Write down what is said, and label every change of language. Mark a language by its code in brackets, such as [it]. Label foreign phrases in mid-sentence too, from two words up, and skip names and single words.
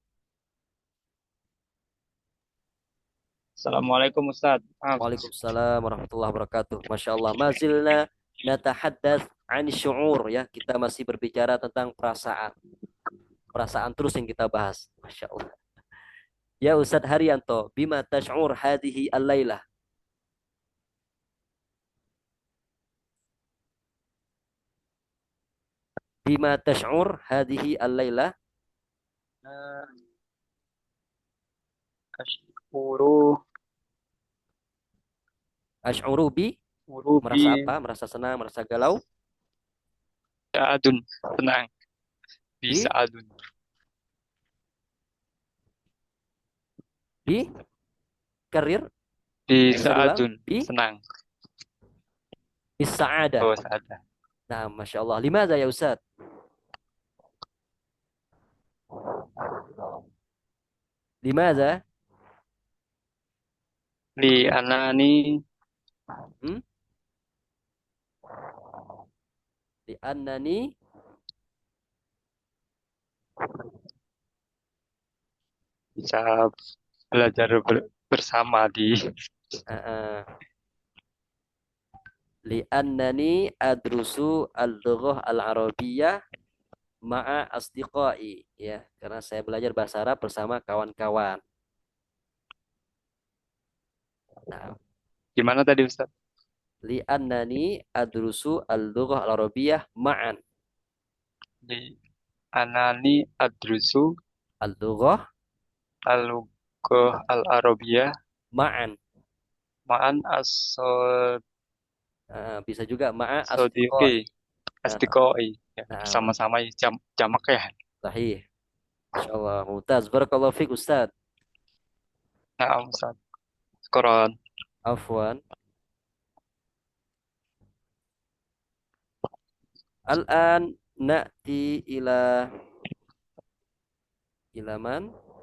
[ar] السلام عليكم أستاذ. وعليكم السلام ورحمة الله وبركاته. ما شاء الله. ما زلنا نتحدث عن الشعور, [id] ya. Kita masih berbicara tentang perasaan. Perasaan terus yang kita bahas. [ar] ما شاء الله. يا أستاذ Haryanto, بما تشعر هذه الليلة. بما تشعر هذه الليلة. Ashkuru أشعر ب. [id] Merasa apa? Merasa senang, merasa galau. [ar] Sa'adun, tenang. Bi. Sa'adun. Bi. [id] Karir. [ar] Sa'adun, senang. Bis-sa'adah. أوه، سعادة. Nah, ما شاء الله. لماذا يا أستاذ? Limadha? لأنني لأنني [id] bisa belajar bersama di [ar] لأنني أدرس اللغة العربية مع أصدقائي, [id] ya, karena saya belajar bahasa Arab bersama kawan-kawan. Nah, gimana tadi Ustaz? [ar] لأنني أدرس اللغة العربية معا. لأنني أدرس al-lughah al-arabiyyah ma'an. Ma'an [id] bisa juga ma'a [ar] أصدقائي. أصدقائي. [id] Nah. Sama-sama jamak ya. [ar] صحيح. إن شاء الله. ممتاز. بارك الله فيك أستاذ. [id] Nah, Ustaz. Quran. [ar] عفوا. الآن نأتي إلى من?